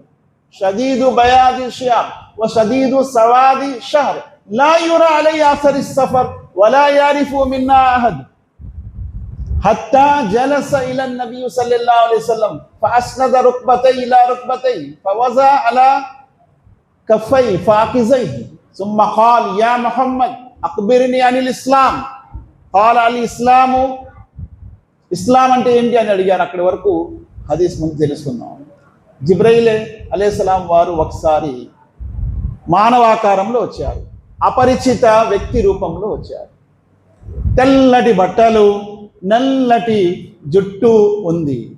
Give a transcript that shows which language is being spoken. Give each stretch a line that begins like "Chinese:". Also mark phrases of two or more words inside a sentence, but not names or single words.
Arabic: شديد بياض الثياب وشديد سواد الشعر لا يرى عليه أثر السفر ولا يعرفه منا أحد حتى جلس إلى النبي صلى الله عليه وسلم فأسند ركبتيه إلى ركبتيه ووضع كفيه على فخذيه ثم قال يا محمد أخبرني عن الإسلام قال الاسلام
Telugu: ఇస్లాం అంటే ఏంటి అని అడిగారు. అక్కడి వరకు హదీస్ ముందు తెలుసుకున్నాం. జిబ్రైల్ అలైహిస్సలాం వారు ఒకసారి మానవాకారంలో వచ్చారు, అపరిచిత వ్యక్తి రూపంలో వచ్చారు. తెల్లటి బట్టలు, నల్లటి జుట్టు ఉంది.